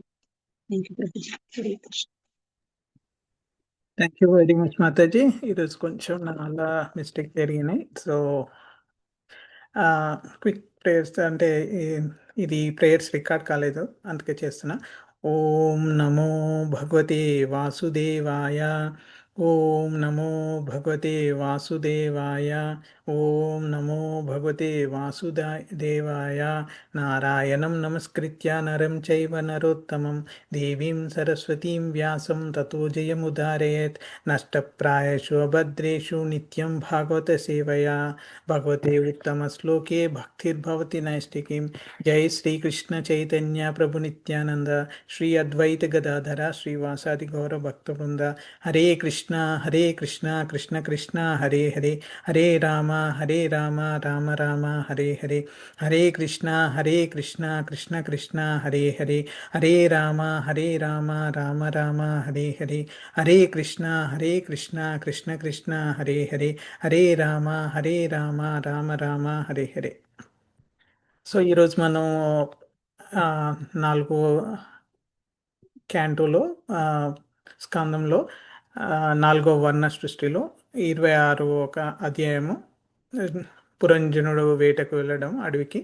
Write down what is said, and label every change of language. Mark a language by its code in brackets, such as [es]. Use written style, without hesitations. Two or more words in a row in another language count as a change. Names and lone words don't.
[en] thank you [te] ప్రభుజీ. [sa] హరే కృష్ణ. [en] thank you very much మాతాజీ. [te] ఈరోజు కొంచెం నా వల్ల మిస్టేక్ జరిగినాయి. [en] so quick prayers [te] అంటే ఇది [en] prayers record [te] కాలేదు, అందుకే చేస్తున్నా. [sa] ఓం నమో భగవతే వాసుదేవాయ. ఓం నమో భగవతే వాసుదేవాయ. ఓం నమో భగవతే వాసుదేవాయ. నారాయణం నమస్కృత్య నరం చైవ నరోత్తమం దేవీం సరస్వతీం వ్యాసం తతో జయముదారయేత్. నష్టప్రాయషు అభద్రేషు నిత్యం భాగవత సేవయా భగవతే ఉత్తమ శ్లోకే భక్తిర్భవతి నైష్టికీం. జై శ్రీకృష్ణ చైతన్య ప్రభు నిత్యానంద శ్రీ అద్వైత గదాధర శ్రీవాసాది గౌర భక్తవృంద. హరే కృష్ణ కృష్ణ కృష్ణ హరే హరే, హరే రామ రామ రామ హరే హరే, హరే కృష్ణ కృష్ణ కృష్ణ హరే హరే, హరే రామ రామ రామ హరే హరే, హరే కృష్ణ కృష్ణ కృష్ణ హరే హరే, హరే రామ రామ రామ హరే హరే. [te] సో ఈరోజు మనం 4వ క్యాంటోలో స్కందంలో నాలుగో వర్ణ సృష్టిలో 26 ఒక అధ్యాయము, పురంజనుడు వేటకు వెళ్ళడం అడవికి.